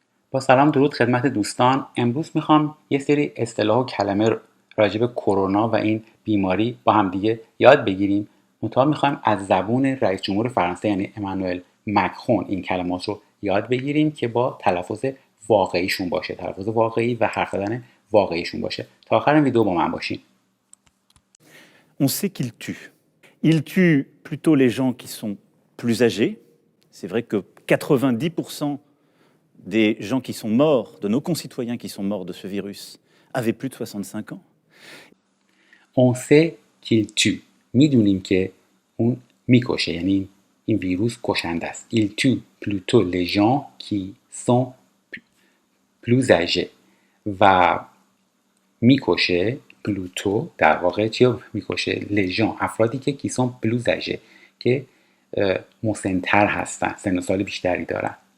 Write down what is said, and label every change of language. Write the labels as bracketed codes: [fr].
[fa] با سلام درود خدمت دوستان. امروز میخوام یه سری اصطلاح و کلمه راجع به کرونا و این بیماری با هم دیگه یاد بگیریم. منتها میخوایم از زبون رئیس جمهور فرانسه یعنی امانوئل مکرون این کلمات رو یاد بگیریم که با تلفظ واقعیشون باشه، تلفظ واقعی و حرف زدن واقعیشون باشه. تا آخر این ویدیو با من باشین. [fr] On sait qu'il tue. Il tue plutôt les gens qui sont plus âgés. C'est vrai que 90% des gens qui sont morts, de nos concitoyens qui sont morts de ce virus, avaient plus de 65 ans. On sait qu'il tue. [fa] میدونیم که اون میکشه، یعنی این ویروس کشنده است. [fr] Il tue plutôt les gens qui sont plus âgés [fa] و میکشه [fr] plutôt [fa] در واقع چی میکشه؟ [fr] les gens، [fa] افرادی که [fr] qui sont plus âgés [fa] که مسن‌تر هستن، سن و سال بیشتری دارن.